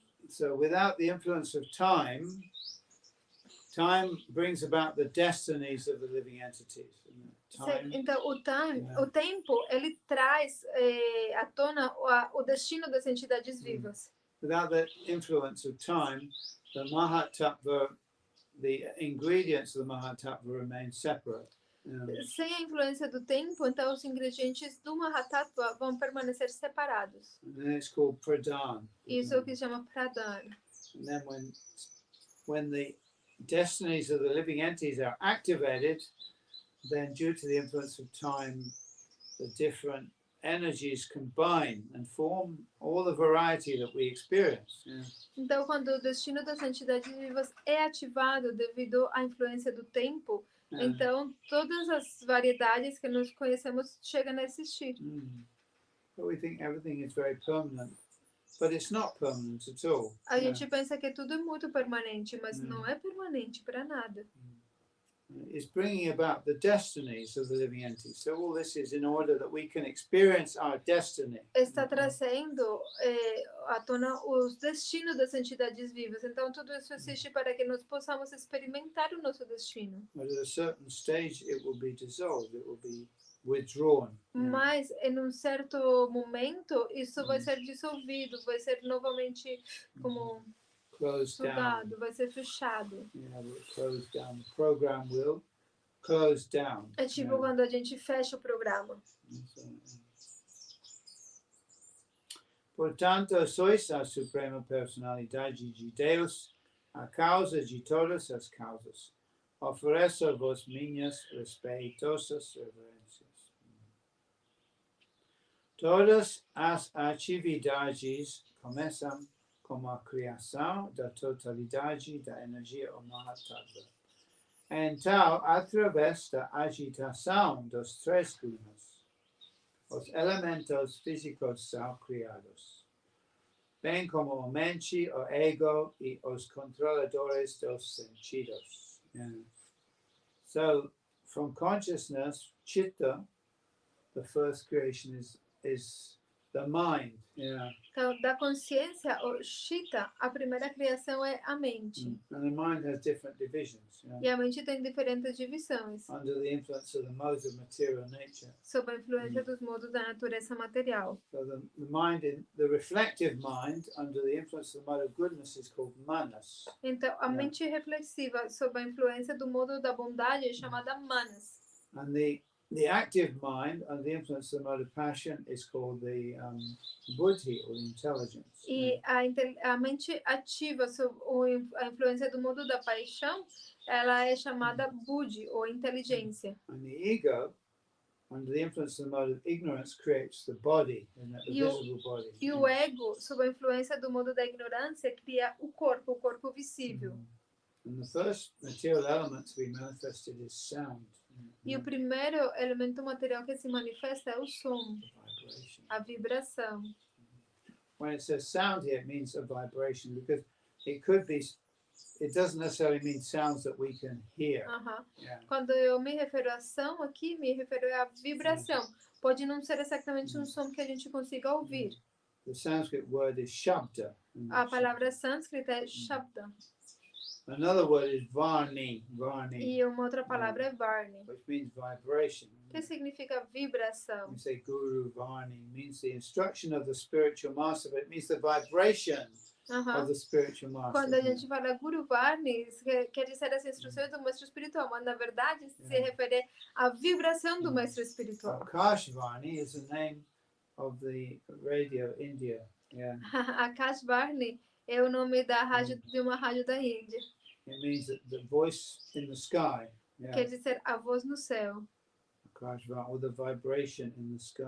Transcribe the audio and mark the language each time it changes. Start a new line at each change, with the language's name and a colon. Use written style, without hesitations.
English: So without the influence of time brings about the destinies of the living entities.
Portuguese: Então o tempo ele traz à tona o destino das entidades vivas.
English: Without the influence of time, the Mahat Tattva, the ingredients of the Mahat Tattva remain separate.
Portuguese: Sem a influência do tempo, então os ingredientes do Mahat Tattva vão permanecer separados.
English: And then it's called Pradhan.
Portuguese: Isso é o que se chama Pradhan.
English: And then when the destinies of the living entities are activated, then due to the influence of time, the different energies combine and form all the variety that we experience. Yeah.
Portuguese: Então, quando o destino das entidades vivas é ativado devido à influência do tempo, então todas as variedades que nós conhecemos chegam a existir.
English: So we think everything is very permanent, but it's not permanent at all.
Portuguese: A gente pensa que tudo é muito permanente, mas não é permanente para nada.
English: It's bringing about the destinies of the living entities. So all this is in order that we can experience our destiny.
Portuguese: Está trazendo à tona os destinos das entidades vivas. Então tudo isso existe para que nós possamos experimentar o nosso destino.
English: But at a certain stage, it will be dissolved. It will be withdrawn.
Portuguese: Mas em certo momento isso vai ser dissolvido, vai ser novamente como sugado, vai ser fechado.
English: Will close down. The program will close down.
Portuguese: É tipo quando a gente fecha o programa. Portanto, sois a suprema personalidade de Deus, a causa de todas as causas. Ofereço-vos minhas respeitosas reverências. Todas as atividades começam como a criação da totalidade da energia ou Mahatattva. Então, através da agitação dos três gunas, os elementos físicos são criados, bem como a mente, o ego e os controladores dos sentidos.
English: So, from consciousness, chitta, the first creation is the mind.
Portuguese: Então, da consciência, o chitta, a primeira criação é a mente.
English: And the mind has different divisions.
Portuguese: E a mente tem diferentes divisões.
English: Under the influence of the modes of material nature.
Portuguese: Sob a influência dos modos da natureza material.
English: So the mind, the reflective mind, under the influence of the mode of goodness, is called manas.
Portuguese: Então, a mente reflexiva, sob a influência do modo da bondade, é chamada manas.
English: And the active mind, under the influence of the mode of passion, is called the buddhi, or intelligence.
Portuguese: E a mente ativa sob a influência do modo da paixão, ela é chamada buddhi, ou inteligência.
English: And the ego, under the influence of the mode of ignorance, creates the body, the visible body.
Portuguese: E o ego, sob a influência do modo da ignorância, cria o corpo visível.
English: And the first material element to be manifested is sound.
Portuguese: E o primeiro elemento material que se manifesta é o som, a vibração.
English: When it says sound here, it means a vibration, because it could be, it doesn't necessarily mean sounds that we can hear.
Portuguese: Quando eu me refiro a som aqui, me refiro à vibração. Pode não ser exatamente um som que a gente consiga ouvir.
English: The Sanskrit word is shabda.
Portuguese: A palavra sânscrita é shabda.
English: Another word is varni.
Portuguese: E uma outra palavra é varni.
English: Which means vibration.
Portuguese: Que significa vibração.
English: We say guru varni means the instruction of the spiritual master, but it means the vibration of the spiritual master.
Portuguese: Quando a gente fala guru varni, quer dizer as instruções do mestre espiritual, mas na verdade se refere à vibração do mestre espiritual.
English: Akash varni is the name of the radio India.
Portuguese: Akash varni é o nome da rádio, de uma rádio da Índia.
English: It means that the voice in the sky.
Portuguese: Quer dizer a voz no céu.
English: Or the vibration in the sky.